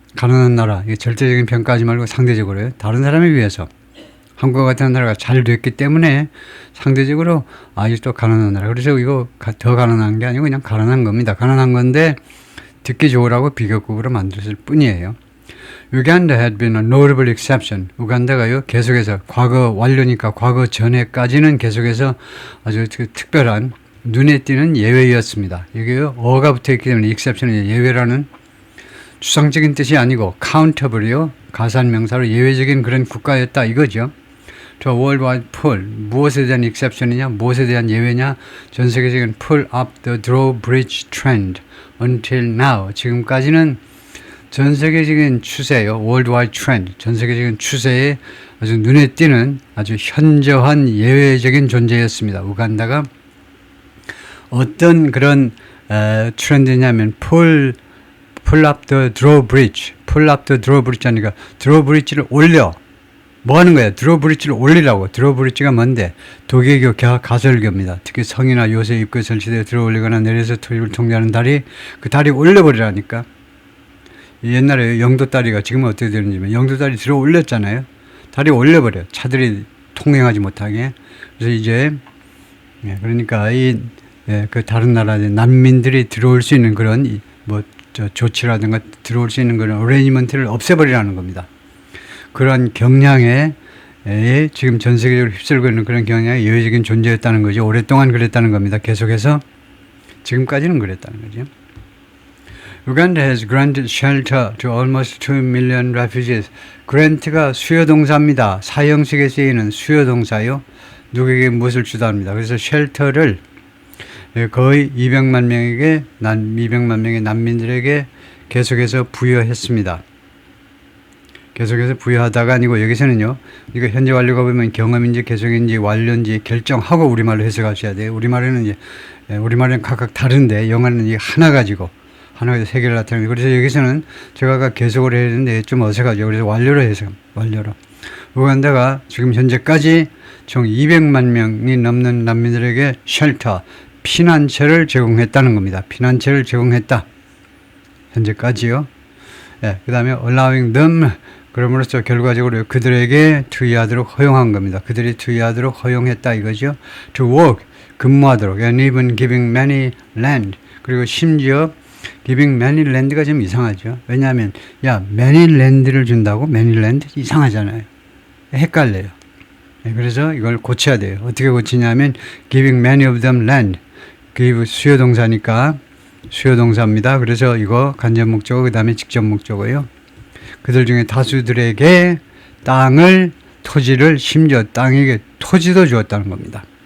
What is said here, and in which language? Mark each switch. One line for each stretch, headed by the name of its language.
Korean: 가난한 나라, 이게 절대적인 평가하지 말고 상대적으로요. 다른 사람에 비해서 한국과 같은 나라가 잘 됐기 때문에 상대적으로 아직도 가난한 나라. 그래서 이거 더 가난한 게 아니고 그냥 가난한 겁니다. 가난한 건데 듣기 좋으라고 비교급으로 만들었을 뿐이에요.
English: Uganda had been a notable exception.
Korean: 우간다가요, 계속해서 과거 완료니까 과거 전에까지는 계속해서 아주 특별한 눈에 띄는 예외였습니다. 이게요, 어가 붙어 있기 때문에 exception이 예외라는 추상적인 뜻이 아니고 countable이요, 가산명사로 예외적인 그런 국가였다 이거죠. 저
English: worldwide pull,
Korean: 무엇에 대한 exception이냐, 무엇에 대한 예외냐, 전 세계적인
English: pull up the drawbridge trend until now.
Korean: 지금까지는 전 세계적인 추세요,
English: worldwide trend,
Korean: 전 세계적인 추세에 아주 눈에 띄는 아주 현저한 예외적인 존재였습니다. 우간다가 어떤 그런 트렌드냐면
English: pull up the drawbridge,
Korean: pull up the drawbridge 하니까 drawbridge를 올려. 뭐 하는 거야? 드로브리지를 올리라고. 드로브리지가 뭔데? 도개교 가설교입니다. 특히 성이나 요새 입구에 설치되어 들어 올리거나 내려서 투입을 통제하는 다리, 그 다리 올려버리라니까. 옛날에 영도다리가 지금은 어떻게 되는지, 영도다리 들어 올렸잖아요. 다리 올려버려. 차들이 통행하지 못하게. 그래서 이제, 그러니까 그 다른 나라의 난민들이 들어올 수 있는 그런 조치라든가 들어올 수 있는 그런 어레인지먼트를 없애버리라는 겁니다. 그런 경향에 지금 전 세계적으로 휩쓸고 있는 그런 경향이 예외적인 존재였다는 거죠. 오랫동안 그랬다는 겁니다. 계속해서 지금까지는 그랬다는 거죠.
English: Uganda has granted shelter to almost 2 million refugees.
Korean: grant가 수요동사입니다. 사형식에 쓰이는 수요동사요. 누구에게 무엇을 주다 합니다. 그래서 shelter를 거의 200만 명의 난민들에게 계속해서 부여했습니다. 계속해서 부여하다가 아니고 여기서는요, 이거 현재 완료가 보면 경험인지 계속인지 완료인지 결정하고 우리말로 해석하셔야 돼요. 우리말은 각각 다른데 영어는 이 하나 가지고 세 개를 나타내는. 그래서 여기서는 제가 아까 계속을 해야 되는데 좀 어색하죠. 그래서 완료로 완료로. 우간다가 지금 현재까지 총 200만 명이 넘는 난민들에게 쉘터, 피난처를 제공했다는 겁니다. 피난처를 제공했다. 현재까지요. 그 다음에
English: allowing them,
Korean: 그럼으로써 결과적으로 그들에게 투의하도록 허용한 겁니다. 그들이 투의하도록 허용했다 이거죠.
English: To work,
Korean: 근무하도록.
English: And even giving many land.
Korean: 그리고 심지어
English: giving many land
Korean: 가 좀 이상하죠. 왜냐하면
English: many land
Korean: 를 준다고 many land 이상하잖아요. 헷갈려요. 그래서 이걸 고쳐야 돼요. 어떻게 고치냐면
English: giving many of them land.
Korean: give 수요동사니까 수요동사입니다. 그래서 이거 간접 목적어, 그 다음에 직접 목적어요. 그들 중에 다수들에게 토지를, 심지어 땅에게 토지도 주었다는 겁니다.